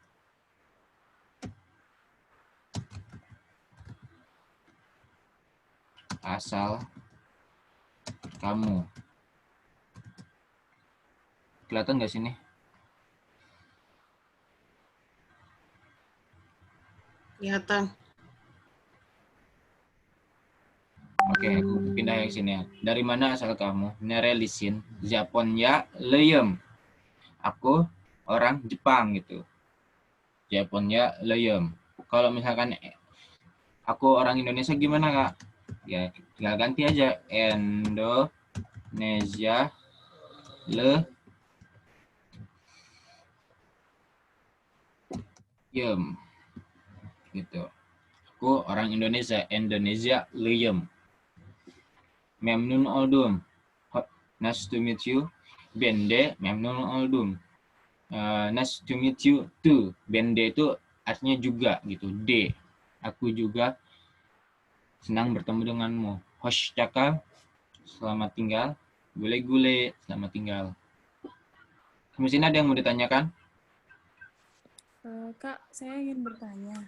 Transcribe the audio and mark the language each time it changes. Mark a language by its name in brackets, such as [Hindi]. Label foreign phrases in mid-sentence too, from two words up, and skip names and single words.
[Indonesian] Asal kamu. Kelihatan nggak sini? Kelihatan. Oke, aku pindah yang sini ya. Dari mana asal kamu? [Turkish] Nerelisin. Japonya leyem. [Indonesian] Aku orang Jepang gitu. [Turkish] Japonya leyem. [Indonesian] Kalau misalkan aku orang Indonesia gimana kak? Ya tinggal ganti aja. [Turkish] Indonesia leyem. [Indonesian] Gitu. Aku orang Indonesia. [Turkish] Indonesia leyem. Memnun oldum. [English] Nice to meet you. [Turkish] Bende memnun oldum. [English] Nice to meet you too. [Indonesian] Bende itu artinya juga gitu. D. Aku juga senang bertemu denganmu. Hoşçakal. Selamat tinggal. [Turkish] Gule-gule. [Indonesian] Selamat tinggal. Mungkin ada yang mau ditanyakan? Kak, saya ingin bertanya.